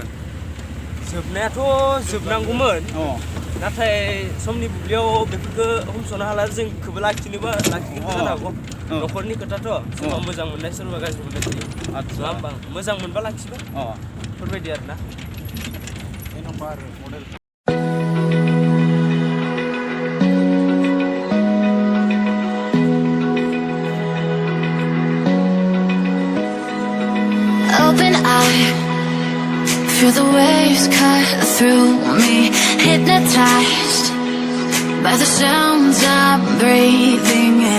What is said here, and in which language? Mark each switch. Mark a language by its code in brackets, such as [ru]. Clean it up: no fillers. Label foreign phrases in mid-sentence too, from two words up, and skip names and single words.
[brx] जोबनायाथ' जोबनांगौमोन नाथाय समनि बुब्लियाव बेफोरखौ हमस'नो हाला जोंखौबो लाखिनोबो जानो हागौ न'खरनि खोथाथ' सोरबा मोजां मोननाय सोरबा गाज्रि मोननाय थायो नङा होमबा मोजां मोनबा लाखिबाय बेफोरबायदि आरोना [en] Open eye, feel the waves cut through me, hypnotized by the sounds I'm breathing in.